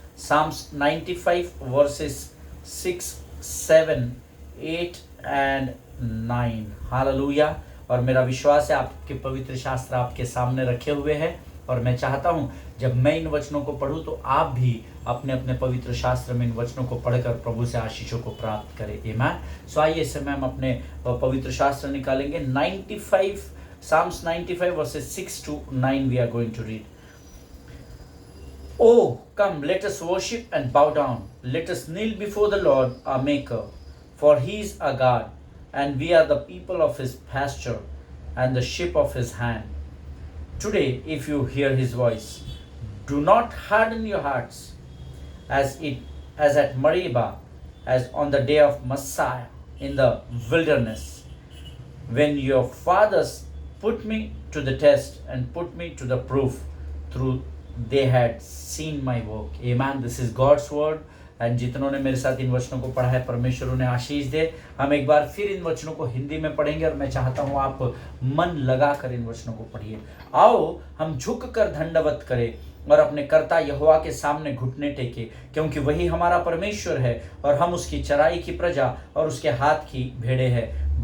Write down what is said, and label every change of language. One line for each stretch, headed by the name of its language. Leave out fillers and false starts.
English: Psalms 95 verses 6, 7, 8 and 9। Hallelujah.
Hindi: और मेरा विश्वास है आपके पवित्र शास्त्र आपके सामने रखे हुए हैं, और मैं चाहता हूं जब मैं इन वचनों को पढ़ूं तो आप भी अपने अपने पवित्र शास्त्र में इन वचनों को पढ़कर प्रभु से आशीषों को प्राप्त करें। आमीन। सो आइए इस समय हम अपने पवित्र शास्त्र निकालेंगे।
English: 95 Psalms 95 verses 6 to 9 we are going to read. Oh, come, let us worship and bow down. Let us kneel before the Lord our Maker. For he is our God, and we are the people of his pasture and the sheep of his hand. Today, if you hear his voice, do not harden your hearts as at Meribah, as on the day of Messiah in the wilderness, when your fathers put me to the test and put me to the proof, through they had seen my work. Amen. This is God's word.
Hindi: And जितनों ने मेरे साथ इन वचनों को पढ़ा है, परमेश्वर उन्हें आशीष दे। हम एक बार फिर इन वचनों को हिंदी में पढ़ेंगे और मैं चाहता हूं आप मन लगाकर इन वचनों को पढ़िए। आओ हम झुक कर दंडवत करें और अपने कर्ता यहोवा के सामने घुटने टेके, क्योंकि वही हमारा परमेश्वर है और हम उसकी चराई की प्रजा और उसके हाथ की भेड़े हैं।